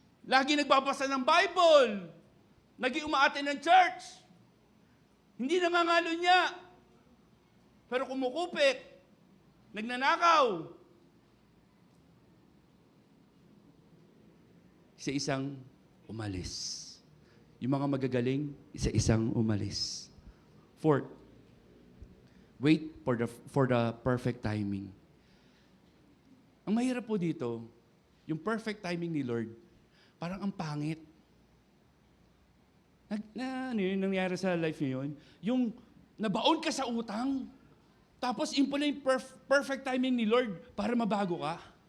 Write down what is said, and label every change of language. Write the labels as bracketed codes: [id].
[tl] Lagi nagbabasa ng Bible. Lagi umaattend ng church. Hindi nangangalo niya. Pero kumukupit. Nagnanakaw. Isa-isang umalis. Yung mga magagaling, isa-isang umalis. [en] Fourth, wait for the perfect timing. [tl] Ang mahirap po dito, yung perfect timing ni Lord, parang ang pangit. Ano yun nangyari sa life niyo yun? Yung nabaon ka sa utang, tapos yun pala yung perfect timing ni Lord para mabago ka.